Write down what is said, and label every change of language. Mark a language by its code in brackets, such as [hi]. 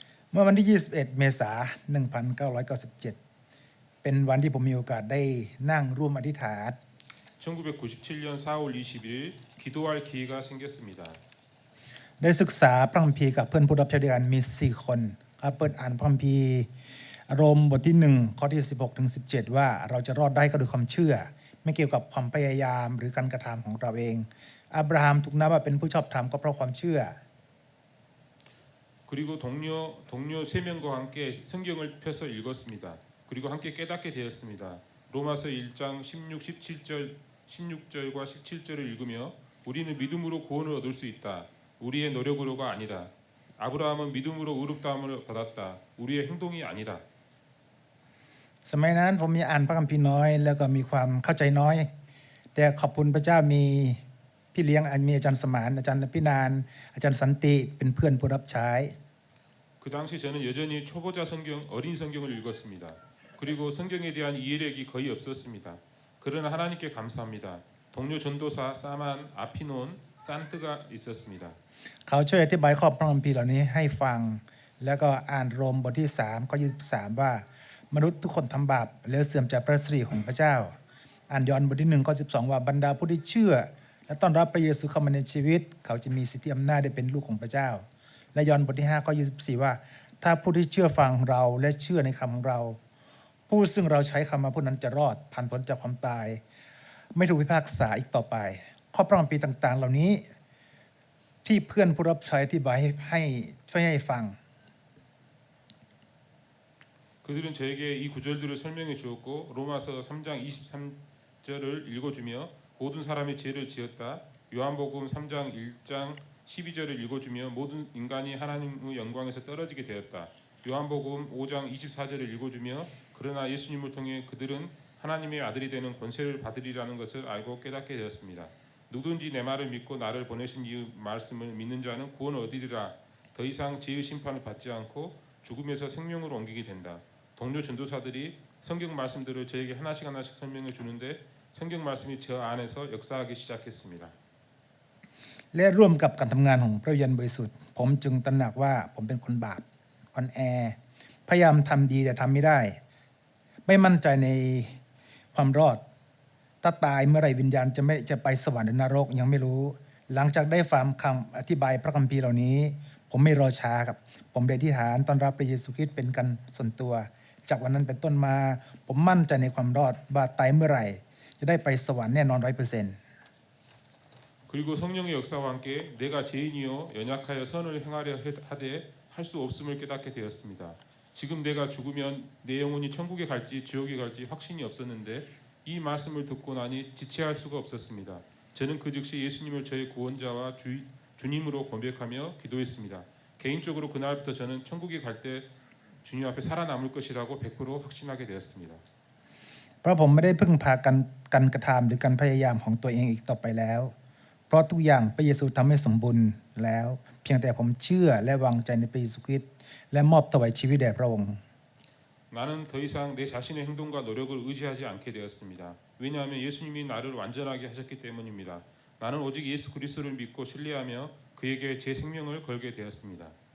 [th] เมื่อวันที่ 21 เมษายน 1997 เป็นวันที่ผมมีโอกาสได้นั่งร่วมอธิษฐาน [ko] 1997년 4월 21일 기도할 기회가 생겼습니다. [th] ได้ศึกษาพระคัมภีร์กับเพื่อนผู้รับใช้ด้วยกันมี 4 คนครับเปิดอ่านพระคัมภีร์โรมบทที่ 1 ข้อที่ 16 ถึง 17 ว่าเราจะรอดได้ก็ด้วยความเชื่อ ไม่เกี่ยวกับความพยายามหรือการกระทำของเราเอง อับราฮัมถูกนับว่าเป็นผู้ชอบธรรมก็เพราะความเชื่อ [ko] 그리고 동료 3명과 함께 성경을 펴서 읽었습니다. 그리고 함께 깨닫게 되었습니다. 로마서 1장 16절과 17절을 읽으며 우리는 믿음으로 구원을 얻을 수 있다. 우리의 노력으로가 아니다. 아브라함은 믿음으로 의롭다함을 받았다. 우리의 행동이 아니다. [th] สมัยนั้นผมมีอ่านพระคัมภีร์น้อยแล้วก็มีความเข้าใจน้อย แต่ขอบคุณพระเจ้ามีพี่เลี้ยงมีอาจารย์สมานอาจารย์พินานอาจารย์สันติเป็นเพื่อนผู้รับใช้ [ko] 그 당시 저는 여전히 초보자 성경, 어린 성경을 읽었습니다. 그리고 성경에 대한 이해력이 거의 없었습니다. 그러나 하나님께 감사합니다. 동료 전도사 사만, 아피논, 산트가 있었습니다. [th] เขาช่วยอธิบายข้อพระคัมภีร์เหล่านี้ให้ฟัง แล้วก็อ่านโรมบทที่ 3 ข้อ 23 ว่ามนุษย์ทุกคนทำบาปแล้วเสื่อมจากพระสิริของพระเจ้า อ่านยอห์นบทที่ 1 ข้อ 12 ว่าบรรดาผู้ที่เชื่อ และต้อนรับพระเยซูเข้ามาในชีวิต เขาจะมีสิทธิอำนาจได้เป็นลูกของพระเจ้า และยอห์นบทที่ 5 ข้อ 24 ว่าถ้าผู้ที่เชื่อฟังเราและเชื่อในคำของเรา ผู้ซึ่งเราใช้คำมาผู้นั้นจะรอดผ่านพ้นจากความตาย ไม่ถูกพิพากษาอีกต่อไป ข้อพระคัมภีร์ต่าง ๆ เหล่านี้ที่เพื่อนผู้รับใช้อธิบายให้ช่วยให้ฟัง [ko] 그들은 저에게 이 구절들을 설명해 주었고 로마서 3장 23절을 읽어주며 모든 사람이 죄를 지었다. 요한복음 3장 1장 12절을 읽어주며 모든 인간이 하나님의 영광에서 떨어지게 되었다. 요한복음 5장 24절을 읽어주며 그러나 예수님을 통해 그들은 하나님의 아들이 되는 권세를 받으리라는 것을 알고 깨닫게 되었습니다. 누구든지 내 말을 믿고 나를 보내신 이 말씀을 믿는 자는 구원을 얻으리라. 더 이상 죄의 심판을 받지 않고 죽음에서 생명으로 옮기게 된다. 동료 전도사들이 성경 말씀들을 저에게 하나씩 설명해 주는데 성경 말씀이 저 안에서 역사하기 시작했습니다. [th] และร่วมกับการทำงานของพระวิญญาณบริสุทธิ์ผมจึงตระหนักว่าผมเป็นคนบาปอ่อนแอพยายามทำดีแต่ทำไม่ได้ ไม่มั่นใจในความรอดถ้าตายเมื่อไรวิญญาณจะไปสวรรค์หรือนรกยังไม่รู้ หลังจากได้ฟังคำอธิบายพระคัมภีร์เหล่านี้ ผมไม่รอช้าครับผมได้อธิษฐานต้อนรับพระเยซูคริสต์เป็นกันส่วนตัว จากวันนั้นเป็นต้นมาผมมั่นใจในความรอดว่าตายเมื่อไหร่จะได้ไปสวรรค์แน่นอน 100% [ko] 그리고 성령의 역사와 함께 내가 죄인이요 연약하여 선을 행하려 하되 할 수 없음을 깨닫게 되었습니다. 지금 내가 죽으면 내 영혼이 천국에 갈지 지옥에 갈지 확신이 없었는데 이 말씀을 듣고 나니 지체할 수가 없었습니다. 저는 그 즉시 예수님을 저의 구원자와 주님으로 고백하며 기도했습니다. 개인적으로 그날부터 저는 천국에 갈 때 주님 앞에 살아남을 것이라고 100% 확신하게 되었습니다. [th] เพราะผมไม่ได้พึ่งพาการกระทำหรือการพยายามของตัวเองอีกต่อไปแล้ว เพราะทุกอย่างพระเยซูทำให้สมบูรณ์แล้ว เพียงแต่ผมเชื่อและวางใจในพระเยซูคริสต์และมอบถวายชีวิตแด่พระองค์ [ko] 나는 더 이상 내 자신의 행동과 노력을 의지하지 않게 되었습니다. 왜냐하면 예수님이 나를 완전하게 하셨기 때문입니다. 나는 오직 예수 그리스도를 믿고 신뢰하며 그에게 제 생명을 걸게 되었습니다.